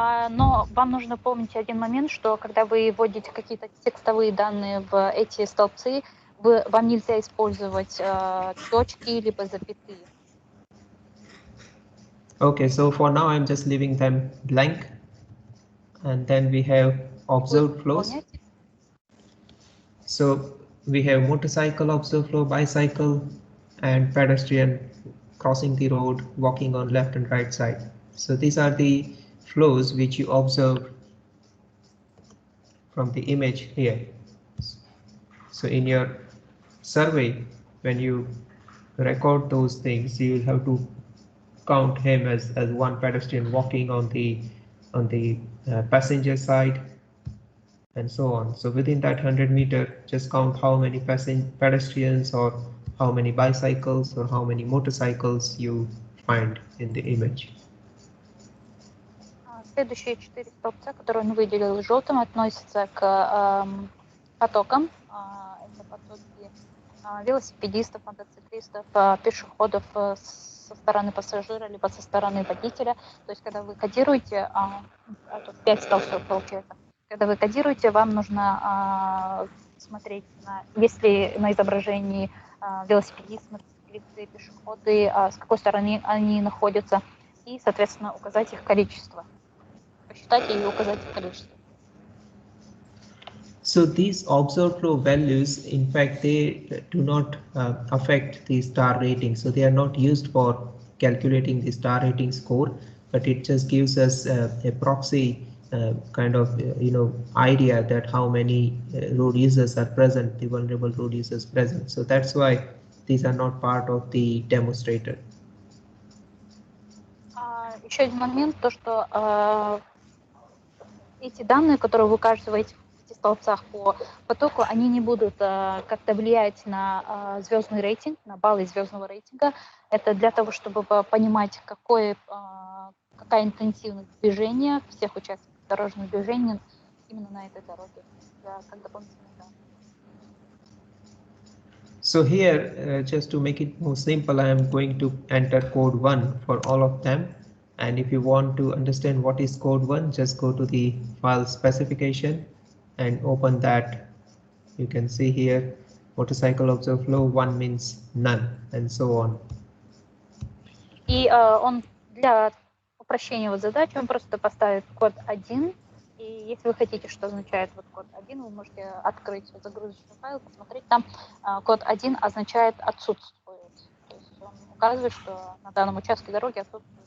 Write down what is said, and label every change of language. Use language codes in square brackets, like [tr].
[ru] Но вам нужно помнить один момент, что когда вы вводите какие-то текстовые данные в эти столбцы, вам нельзя использовать точки либо запятые. [en] Okay, so for now I'm just leaving them blank. And then we have observed flows. So we have motorcycle observed flow, bicycle, and pedestrian crossing the road, walking on left and right side. So these are the flows which you observe from the image here. So in your survey, when you record those things, you will have to count him as one pedestrian walking on the on the passenger side, and so on. So within that 100 meter, just count how many pedestrians or how many bicycles or how many motorcycles you find in the image. [ru] Следующие 4 столбца, которые он выделил желтым, относятся к потокам. Это потоки велосипедистов, мотоциклистов, пешеходов со стороны пассажира, либо со стороны водителя. То есть, когда вы кодируете, 5 столбцов получается, когда вы кодируете, вам нужно смотреть, есть ли на изображении велосипедисты, мотоциклисты, пешеходы, с какой стороны они находятся, и, соответственно, указать их количество. Посчитать и указать их количество. [en] So these observed flow values, in fact, they do not affect the star rating. So they are not used for calculating the star rating score, but it just gives us a proxy kind of idea that how many road users are present, the vulnerable road users present. So that's why these are not part of the demonstrator. [ru] Еще один момент, то что эти данные, которые вы указываете в 5 столбцах по потоку, они не будут как-то влиять на звездный рейтинг, на баллы звездного рейтинга. Это для того, чтобы понимать, какая интенсивность движения всех участников дорожного движения именно на этой дороге, как дополнительные данные. [en] So here, just to make it more simple, I am going to enter code 1 for all of them. And if you want to understand what is code 1, just go to the file specification and open that. You can see here, motorcycle observed flow 1 means none, and so on. [ru] И он для упрощения задачи, он просто поставит код 1. И если вы хотите, что означает код 1, вы можете открыть загрузочный файл, посмотреть. Там код 1 означает отсутствует. То есть он указывает, что на данном участке дороги отсутствует.